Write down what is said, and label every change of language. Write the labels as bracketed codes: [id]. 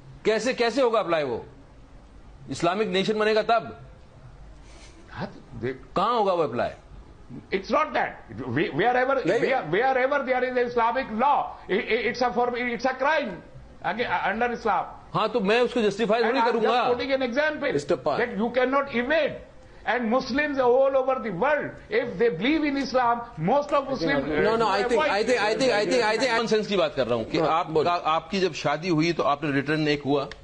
[ur] کیسے ہوگا اپلائی؟ وہ اسلامک نیشن بنے گا تب کہاں ہوگا وہ apply? [en] It's not that. Wherever there is Islamic law, it's a crime under Islam. [ur] ہاں تو میں اس کو جسٹیفائی نہیں کروں گا. [en] I'm putting an example that you cannot evade. And Muslims all over the world, if they believe in Islam, most of Muslims. No, I think common sense [ur] کی بات کر رہا ہوں کہ آپ کی جب شادی ہوئی تو آپ نے ریٹرن ایک ہوا.